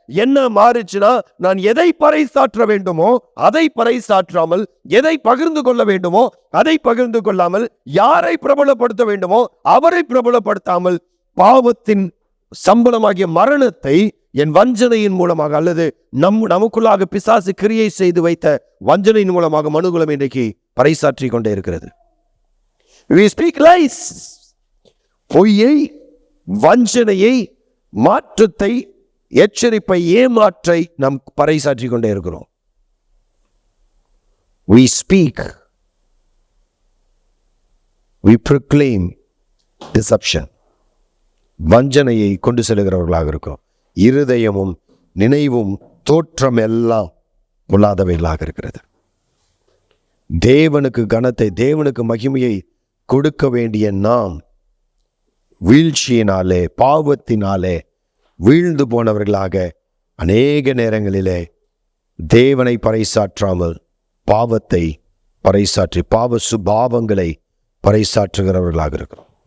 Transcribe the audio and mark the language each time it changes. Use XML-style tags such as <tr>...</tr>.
<ta>என்ன மாறுச்சுன்னா, நான் எதை பறைசாற்ற வேண்டுமோ அதை பறைசாற்றாமல், எதை பகிர்ந்து கொள்ள வேண்டுமோ அதை பகிர்ந்து கொள்ளாமல், யாரை பிரபலப்படுத்த வேண்டுமோ அவரை பிரபலப்படுத்தாமல், பாவத்தின் சம்பளமாகிய மரணத்தை என் வஞ்சனையின் மூலமாக அல்லது நமக்குள்ளாக பிசாசு கிரியை செய்து வைத்த வஞ்சனையின் மூலமாக மனுகுலம் இன்றைக்கு பறைசாற்றி கொண்டே இருக்கிறது.</ta> <en>We speak lies.</en> <ta>பொய்யை, வஞ்சனையை, மாற்றத்தை, எச்சரிப்பை, ஏமாற்றை நாம் பறைசாற்றி கொண்டே இருக்கிறோம்.</ta> <en>We speak, we proclaim deception.</en> <ta>வஞ்சனையை கொண்டு செல்கிறவர்களாக இருக்கிறோம். இருதயமும் நினைவும் தோற்றம் எல்லாம் பொல்லாதவைகளாக இருக்கிறது. தேவனுக்கு கனத்தை, தேவனுக்கு மகிமையை கொடுக்க வேண்டிய நாம் வீழ்ச்சியினாலே, பாவத்தினாலே வீழ்ந்து போனவர்களாக அநேக நேரங்களிலே தேவனை பறைசாற்றாமல் பாவத்தை பறைசாற்றி பாவ சுபாவங்களை பறைசாற்றுகிறவர்களாக இருக்கிறோம்.</ta>